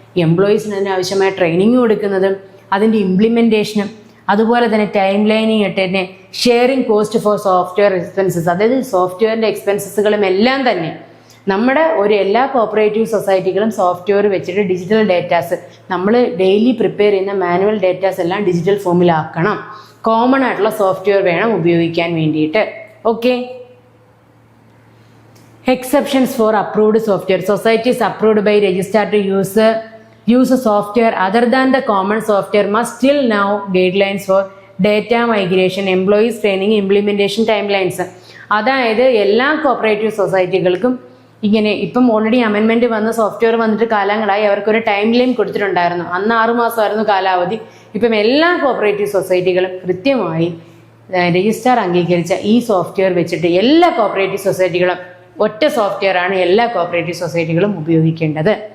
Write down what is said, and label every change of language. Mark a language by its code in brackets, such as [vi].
[ml] എംപ്ലോയീസിന് അതിന് ആവശ്യമായ ട്രെയിനിങ് കൊടുക്കുന്നതും അതിൻ്റെ ഇംപ്ലിമെൻറ്റേഷനും അതുപോലെ തന്നെ ടൈം ലൈനിങ് ഇട്ട് തന്നെ [en] sharing cost for software expenses, [ml] അതായത് സോഫ്റ്റ്വെയറിൻ്റെ എക്സ്പെൻസസുകളും എല്ലാം തന്നെ നമ്മുടെ എല്ലാ കോപ്പറേറ്റീവ് സൊസൈറ്റികളും സോഫ്റ്റ്വെയർ വെച്ചിട്ട് ഡിജിറ്റൽ ഡേറ്റാസ് നമ്മൾ ഡെയിലി പ്രിപ്പയർ ചെയ്യുന്ന മാനുവൽ ഡേറ്റാസ് എല്ലാം ഡിജിറ്റൽ ഫോമിലാക്കണം. കോമൺ ആയിട്ടുള്ള സോഫ്റ്റ്വെയർ വേണം ഉപയോഗിക്കാൻ വേണ്ടിയിട്ട്. [en] Okay, exceptions for approved software. Societies approved by registrar to use software other than the common software must still now guidelines for data migration, employees training, implementation timelines. [ml] അതായത് എല്ലാ cooperative സൊസൈറ്റികൾക്കും ഇങ്ങനെ ഇപ്പം already അമെൻമെന്റ് വന്ന software വന്നിട്ട് കാലങ്ങളായി അവർക്കൊരു time line കൊടുത്തിട്ടുണ്ടായിരുന്നു. അന്ന് 6 മാസമായിരുന്നു കാലാവധി. ഇപ്പം എല്ലാ കോപ്പറേറ്റീവ് സൊസൈറ്റികളും കൃത്യമായി രജിസ്ട്രാർ അംഗീകരിച്ച ഈ സോഫ്റ്റ്വെയർ വെച്ചിട്ട് എല്ലാ കോപ്പറേറ്റീവ് സൊസൈറ്റികളും ഒറ്റ സോഫ്റ്റ്വെയർ ആണ് എല്ലാ കോപ്പറേറ്റീവ് സൊസൈറ്റികളും ഉപയോഗിക്കേണ്ടത്.